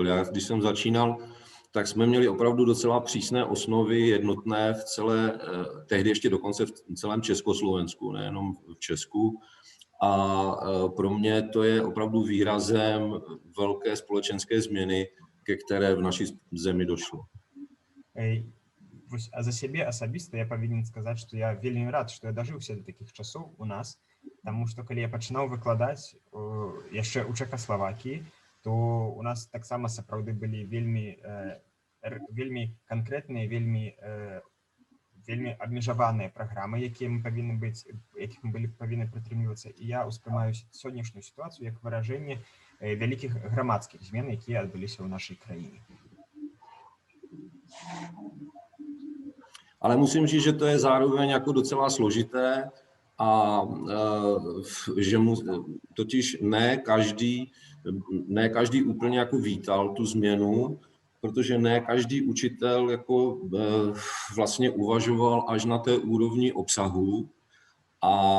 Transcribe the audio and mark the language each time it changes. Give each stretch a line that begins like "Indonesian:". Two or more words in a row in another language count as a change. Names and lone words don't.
Czech: Já, když jsem začínal, tak jsme měli opravdu docela přísné osnovy jednotné v celé, tehdy ještě dokonce v celém Československu, nejenom v Česku. A pro mě to je opravdu výrazem velké společenské změny, ke které v naší zemi došlo.
Belarusian: А за сябе асабіста я павінен сказаць, што я вельмі рад, што я дажыўся да такіх часоў у нас, таму што калі я пачынаў выкладаць яшчэ ў Чэкаславакіі, то у нас таксама сапраўды былі вельмі канкрэтныя, вельмі абмежаваныя праграмы, якіх мы павінны прытрымлівацца. І я ўспрымаю сённяшнюю сітуацыю як выражэнне вялікіх грамадскіх змен, якія адбыліся ў нашай краіне.
Czech: Ale musím říct, že to je zároveň jako docela složité a že totiž ne každý úplně jako vítal tu změnu, protože ne každý učitel jako vlastně uvažoval až na té úrovni obsahu a